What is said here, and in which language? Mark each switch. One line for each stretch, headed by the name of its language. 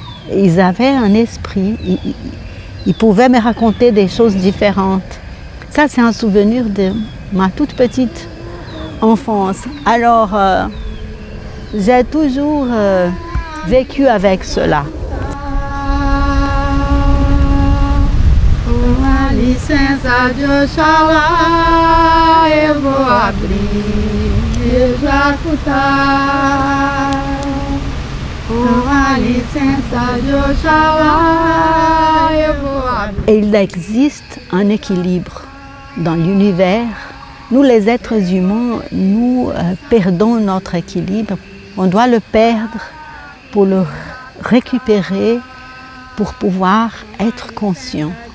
French: Ils avaient un esprit. Ils pouvaient me raconter des choses différentes. Ça, c'est un souvenir de ma toute petite enfance. Alors, j'ai toujours vécu avec cela.
Portuguese: Uma licença de Oxalá, eu vou abrir e executar. Uma licença de Oxalá, eu vou abrir.
French: Et il existe un équilibre dans l'univers. Nous, les êtres humains, nous perdons notre équilibre. On doit le perdre pour le récupérer, pour pouvoir être conscient.